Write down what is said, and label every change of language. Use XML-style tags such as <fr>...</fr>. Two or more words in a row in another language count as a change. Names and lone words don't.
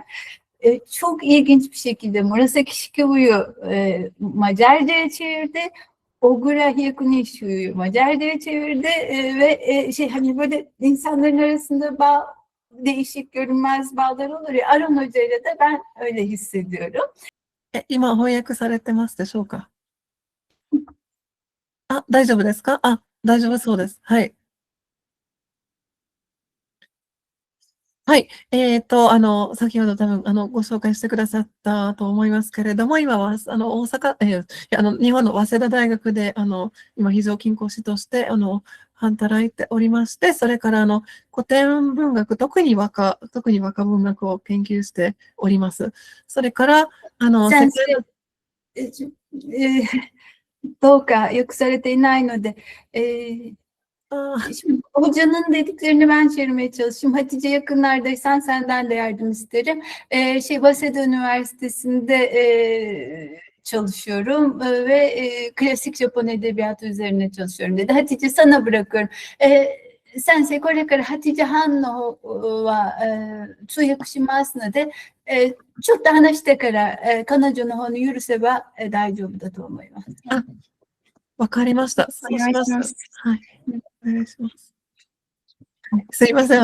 <tr>Çok ilginç bir şekilde Murasaki Shikibu'yu Macarca'ya çevirdi. Ogura Hyakunishu'yu Macarca'ya çevirdi ve hani böyle insanların arasında değişik görünmez bağlar olur ya, Aron Hoca ile de ben öyle hissediyorum.</tr> <ja>今翻訳されてますでしょうか？あ、大丈夫ですか？あ、大丈夫そうです。はい。はい。先ほど多分、ご紹介してくださったと思いますけれども、今は、大阪、日本の早稲田大学で、今、非常勤講師として、働いておりまして、それから、古典文学、特に和歌文学を研究しております。それから、先生、どうかよくされていないので、</ja> <tr>şimdi hocanın dediklerini ben çevirmeye çalışayım. Hatice yakınlardaysan senden de yardım isterim. Waseda Üniversitesi'nde çalışıyorum ve klasik Japon edebiyatı üzerine çalışıyorum dedi. Hatice sana bırakıyorum.</tr> <ja>Sensei これから8時半の方は通訳しますので、ちょっと話してから彼女の方に許せば大丈夫だと思います。わかりました。そうします。はい。お願いします。すいません。</ja>